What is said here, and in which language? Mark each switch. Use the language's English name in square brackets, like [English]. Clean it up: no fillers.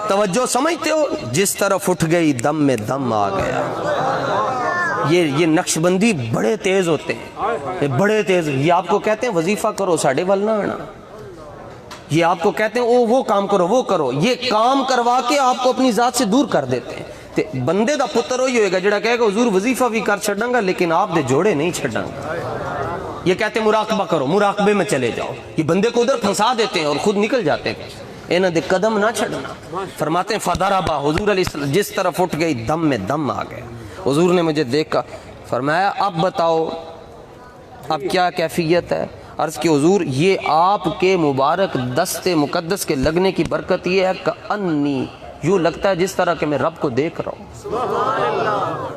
[Urdu] توجہ سمجھتے ہو؟ جس طرف اٹھ گئی دم میں دم آ گیا. یہ نقش بندی بڑے تیز ہوتے ہیں، یہ بڑے تیز. یہ آپ کو کہتے ہیں وظیفہ کرو [Punjabi] ساڑھے ول نہ آنا، [Urdu] یہ آپ کو کہتے ہیں وہ کام کرو وہ کرو، یہ کام کروا کے آپ کو اپنی ذات سے دور کر دیتے ہیں. [Punjabi] تے بندے دا پتر ہوئی ہوئے گا جڑا کہے گا حضور وظیفہ بھی کر چھڑاں گا لیکن آپ دے جوڑے نہیں چھڑاں گا. [Urdu] یہ کہتے ہیں مراقبہ کرو، مراقبے میں چلے جاؤ. یہ بندے کو ادھر پھنسا دیتے ہیں اور خود نکل جاتے ہیں. [Punjabi] انہاں دے قدم نہ چھڑنا. [Urdu] فرماتے ہیں فضربا، حضور علیہ السلام جس طرف اٹھ گئی دم میں دم آ گیا. حضور نے مجھے دیکھا، فرمایا اب بتاؤ اب کیا کیفیت ہے؟ عرض کی حضور یہ آپ کے مبارک دست مقدس کے لگنے کی برکت یہ ہے کہ انی، یوں لگتا ہے جس طرح کہ میں رب کو دیکھ رہا ہوں.